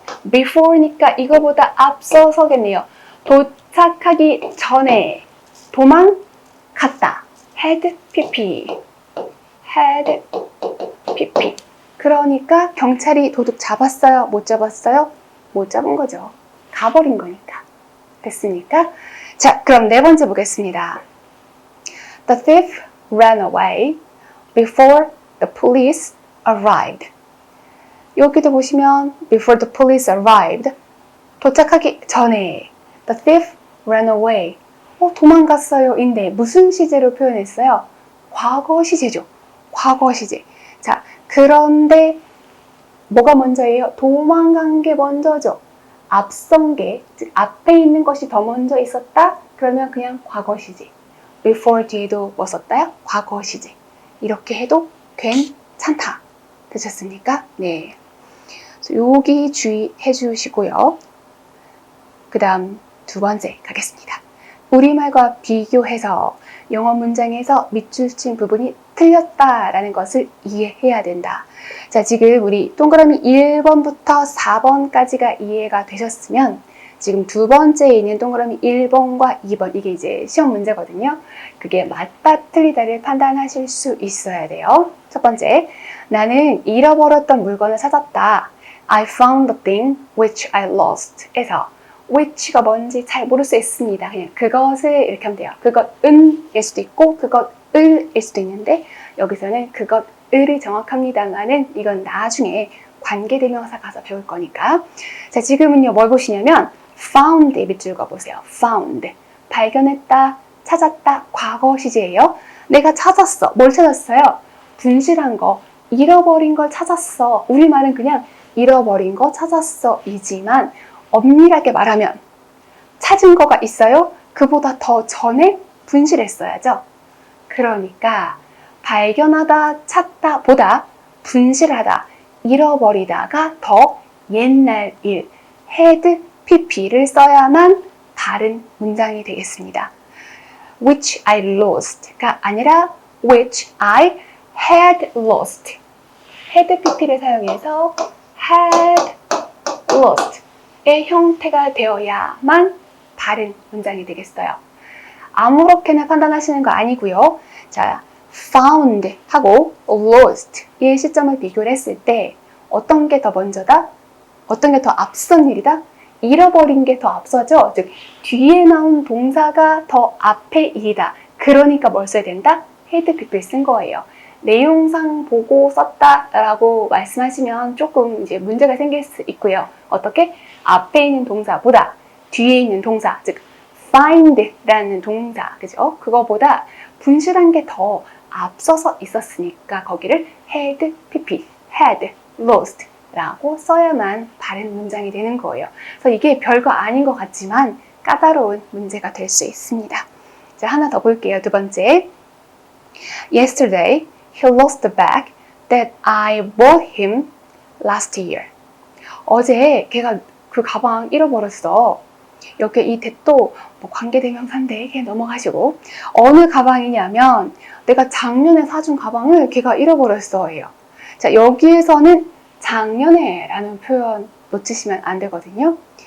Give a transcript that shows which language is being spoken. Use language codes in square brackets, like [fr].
[ko] before니까 이거보다 앞서서겠네요. 도착하기 전에 도망갔다. [en] had pp. had pp. [ko] 그러니까 경찰이 도둑 잡았어요? 못 잡았어요? 못 잡은 거죠. 가버린 거니까. 됐습니까? 자, 그럼 네 번째 보겠습니다. [en] The thief ran away before the police arrived. [ko] 여기도 보시면 [en] before the police arrived. [ko] 도착하기 전에 [en] the thief ran away. [ko] 도망갔어요. 인데 무슨 시제로 표현했어요? 과거 시제죠. 과거 시제. 자, 그런데 뭐가 먼저예요? 도망간 게 먼저죠. 앞선 게, 즉 앞에 있는 것이 더 먼저 있었다? 그러면 그냥 과거 시제. before 뒤에도 뭐 썼다요? 과거 시제. 이렇게 해도 괜찮다. 되셨습니까? 네. 여기 주의해 주시고요. 그 다음 두 번째 가겠습니다. 우리말과 비교해서 영어 문장에서 밑줄 친 부분이 틀렸다라는 것을 이해해야 된다. 자, 지금 우리 동그라미 1번부터 4번까지가 이해가 되셨으면 지금 두 번째에 있는 동그라미 1번과 2번, 이게 이제 시험 문제거든요. 그게 맞다 틀리다를 판단하실 수 있어야 돼요. 첫 번째, 나는 잃어버렸던 물건을 찾았다. [en] I found the thing which I lost [ko] 에서 which가 뭔지 잘 모를 수 있습니다. 그냥 그것을 이렇게 하면 돼요. 그것은 일 수도 있고 그것을 일 수도 있는데 여기서는 그것을이 정확합니다만은 이건 나중에 관계대명사 가서 배울 거니까. 자, 지금은요 뭘 보시냐면 found에 밑줄 그어보세요. found, 발견했다, 찾았다, 과거 시제예요. 내가 찾았어. 뭘 찾았어요? 분실한 거, 잃어버린 걸 찾았어. 우리말은 그냥 잃어버린 거 찾았어 이지만 엄밀하게 말하면 찾은 거가 있어요? 그보다 더 전에 분실했어야죠. 그러니까 발견하다, 찾다 보다 분실하다, 잃어버리다가 더 옛날 일, had pp를 써야만 바른 문장이 되겠습니다. [en] which I lost가 [ko] 아니라 [en] which I had lost. [ko] had pp를 사용해서 had lost 의 형태가 되어야만 바른 문장이 되겠어요. 아무렇게나 판단하시는 거 아니고요. 자, found 하고 lost 의 시점을 비교를 했을 때 어떤 게 더 먼저다? 어떤 게 더 앞선 일이다? 잃어버린 게 더 앞서죠. 즉 뒤에 나온 동사가 더 앞의 일이다. 그러니까 뭘 써야 된다? had pp를 쓴 거예요. 내용상 보고 썼다라고 말씀하시면 조금 이제 문제가 생길 수 있고요. 어떻게? 앞에 있는 동사보다 뒤에 있는 동사, 즉 find라는 동사, 그죠? 그거보다 분실한 게 더 앞서서 있었으니까 거기를 had pp, had lost 라고 써야만 바른 문장이 되는 거예요. 그래서 이게 별거 아닌 것 같지만 까다로운 문제가 될 수 있습니다. 자, 하나 더 볼게요. 두 번째. [en] Yesterday, he lost the bag that I bought him last year. [ko] 어제 걔가 그 가방 잃어버렸어. 여기 이 that도 뭐 관계대명사인데 걔 넘어가시고 어느 가방이냐면 내가 작년에 사준 가방을 걔가 잃어버렸어예요. 자, 여기에서는 작년에 라는 표현 놓치시면 안 되거든요.